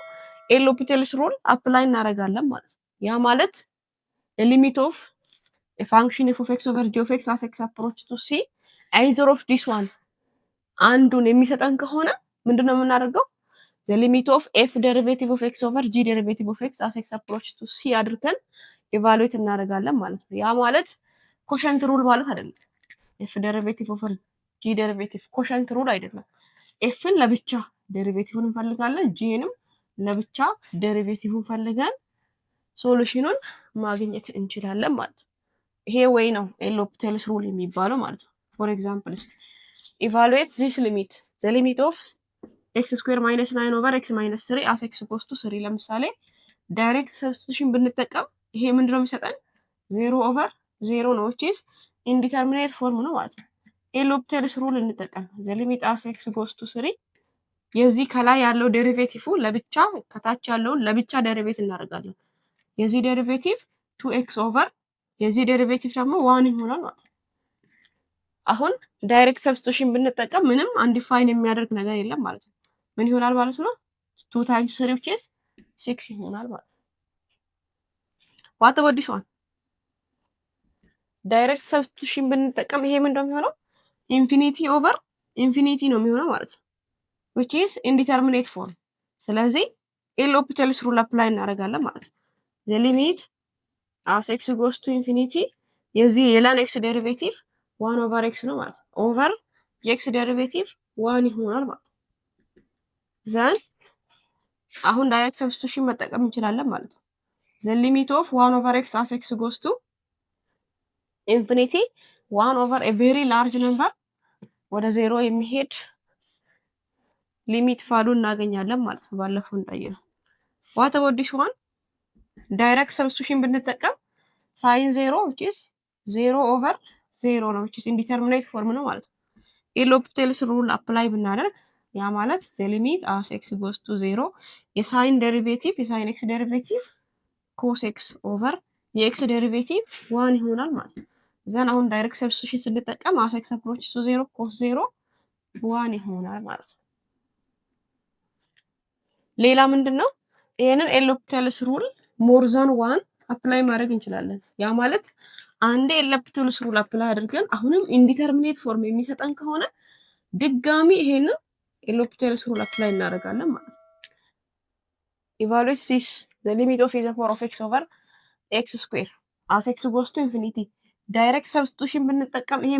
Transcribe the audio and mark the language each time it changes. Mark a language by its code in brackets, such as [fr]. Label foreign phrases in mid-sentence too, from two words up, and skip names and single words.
[am] ኤልሆፒታልስ ሩል አፕላይ እናደርጋለን ማለት ነው። ያ ማለት [en] the limit of a function f of x over g of x as x approach to c either of this one [am] አንዱን የሚሰጠን ከሆነ ምንድነው የምናደርገው? [en] the limit of f derivative of x over g derivative of x as x approach to c [am] አድርገን ኢቫሉዌት እናደርጋለን ማለት ነው። ያ ማለት ኮሸንት ሩል ማለት አይደለም። [en] f derivative over g derivative [am] ኮሸንት ሩል አይደለም። fን ለብቻ ዴሪቬቲቭን እንፈልጋለን፣ gንም ለብቻ ዴሪቬቲቭን ፈልገን ሶሉሽኑን ማግኘት እንችላለን ማለት ነው። ይሄ ወይ ነው ኤልሆፒታልስ ሩል የሚባለው ማለት ነው። [en] for example evaluate this limit the limit of x square minus 9 over x minus 3 as x equals to 3 [am] ለምሳሌ ዳይሬክት ሰብስቲቱሽን ብንጠቀም ይሄ ምንድነው የሚሰጠን? [en] 0 over 0 [am] ነው which is ኢንዲተርሚኔት ፎርም ነው ማለት ነው። ኤልሆፒታልስ ሩል እንጠቀም። [en] the limit as x goes to 3 [am] የዚህ ከላይ ያለው ዴሪቬቲቭ ለብቻ ከታች ያለውን ለብቻ ዴሪቬት እናደርጋለን። የዚህ ዴሪቬቲቭ 2x ኦቨር የዚህ ዴሪቬቲቭ ደግሞ 1 ይሆናል ማለት ነው። አሁን ዳይሬክት ሰብስቲቱሽን ብንጠቀም ምንም አንዲፋይን የሚያደርግ ነገር የለም ማለት ነው። ምን ይሆናል ማለት ነው? [en] 2 times 3 which is 6 [am] ይሆናል ማለት ነው። [en] what about this one? [am] ዳይሬክት ሰብስቲቱሽን ብንጠቀም ይሄ ምን እንደሚሆነው [en] infinity over infinity [am] ነው የሚሆነው ማለት ነው። [en] which is indeterminate form። [am] ስለዚህ [en] L'Hopital's rule apply [am] እናደርጋለን ማለት ነው። [en] the limit as x goes to infinity [am] የዚህ የላን x ዴሪቬቲቭ [en] 1 over [am] x ነው ማለት ነው። ኦቨር የx ዴሪቬቲቭ 1 ይሆናል ማለት ነው። ዘን አሁን ዳይሬክት ሰብስቲቱሽን መጠቀም እንችላለን ማለት ነው። [en] the limit of 1 over x as x goes to infinity 1 over a very large number [am] ወደ 0 የሚሄድ ሊሚት ቫሉ እናገኛለን ማለት ነው። ባለፈው እንዳየነው [en] what about this one? [am] ዳይሬክት ሰብስቲቱሽን ብንጠቀም ሳይን 0 [en] which is 0 over 0 [am] ነው [en] which is indeterminate form [am] ነው ማለት ነው። ኤልሆፒታልስ ሩል አፕላይ ብናደርግ ያ ማለት [en] the limit as x goes to 0 [am] የሳይን ዴሪቬቲቭ የሳይን x ዴሪቬቲቭ [en] cos x over [am] የx ዴሪቬቲቭ 1 ይሆናል ማለት ነው። ዘን አሁን ዳይሬክት ሰብስቲቱሽን ስንጠቀም [en] as x approaches to 0 cos 0 [am] 1 ይሆናል ማለት ነው። ሌላ ምንድነው? ይሄንን ኤልሆፒታልስ ሩል [en] more than 1 [am] አፕላይ ማድረግ እንችላለን። ያ ማለት አንዴ ኤልሆፒታልስ ሩል አፕላይ አድርገን አሁንም ኢንዲተርሚኔት ፎርም የሚሰጠን ከሆነ ድጋሚ ይሄንን ኤልሆፒታልስ ሩል አፕላይ እናደርጋለን ማለት ነው። [en] evaluate this the limit of the power of x over x square as x goes to infinity [am] ዳይሬክት ሰብስቲቱሽን ብንጠቀም ይሄ